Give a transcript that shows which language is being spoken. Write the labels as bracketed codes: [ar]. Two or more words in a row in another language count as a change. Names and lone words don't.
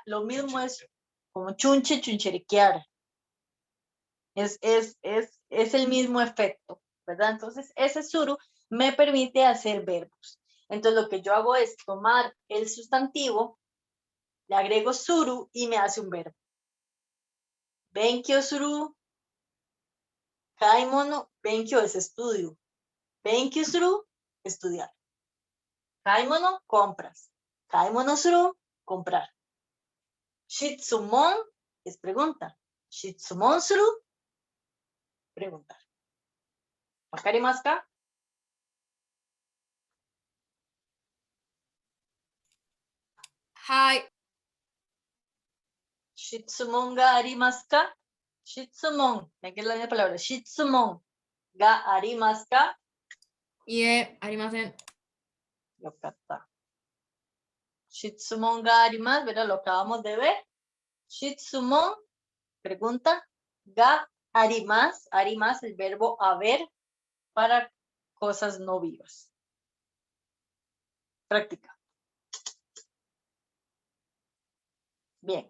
[es] Lo mismo es como chunche, chuncheriquear. Es el mismo efecto, ¿verdad? Entonces, ese suru me permite hacer verbos. Entonces, lo que yo hago es tomar el sustantivo, le agrego suru y me hace un verbo. [ja] 勉強する、買い物、勉強 [es] es estudio. [ja] 勉強する, estudiar. Kaimono, compras. 買い物する, comprar. [es] Shitsumon es pregunta. [ja] 質問する, preguntar. わかりますか? はい. 質問がありますか? 質問, [es] me queda la misma palabra. [ja] 質問がありますか? ありません. よかった。質問があります, [es] ¿verdad? Lo acabamos de ver. Shitsumon, pregunta. [ja] があります、あります, [es] el verbo haber para cosas no vivas. Práctica. Bien.